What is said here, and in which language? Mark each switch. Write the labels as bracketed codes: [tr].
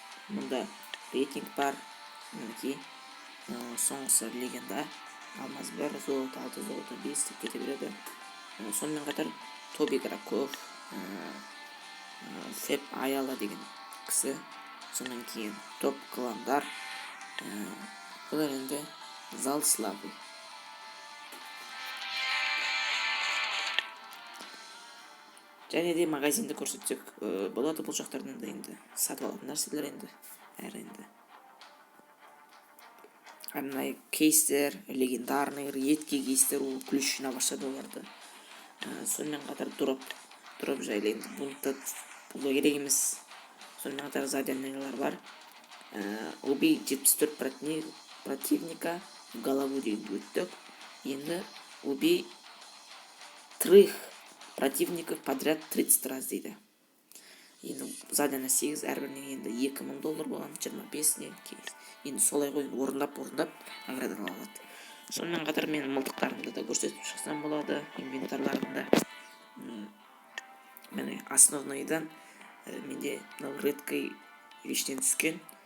[kk] Мұнда рейтинг бар. Мінекей, соңғысы легенда. Алмаз 1, золото 6, золото 5 деп кете береді. Сонымен қатар, [ru] топ игроков, [kk] Феп Аяла деген кісі, сонан кейін топ кландар, бұлар енді [ru] зал славы. [kk] Және де магазинді көрсетсек болады. Бұл жақтардан да енді сатып алатын нәрселер енді әрі енді. Арнайы кейстер, легендарный, редкий кейстер, ол ключ жинап ашады оларды. Сонымен қатар дроп жайлы енді бұл керек емес. Сонымен қатар заданиялар бар. [ru] Убей 74 противника в голову [kk] деген өттік. [ru] Енді убей 3 противников подряд 30 раз дейді. [kk] Енді задания 8, әрбіріне енді $2000 болған, 25-не. Енді солай қойын орындап наградалар алады. Сонымен қатар мен мылтықтарымды да көрсетіп шықсам болады, инвентарларымда. Міне основныйдан менде редкий вештен түскен.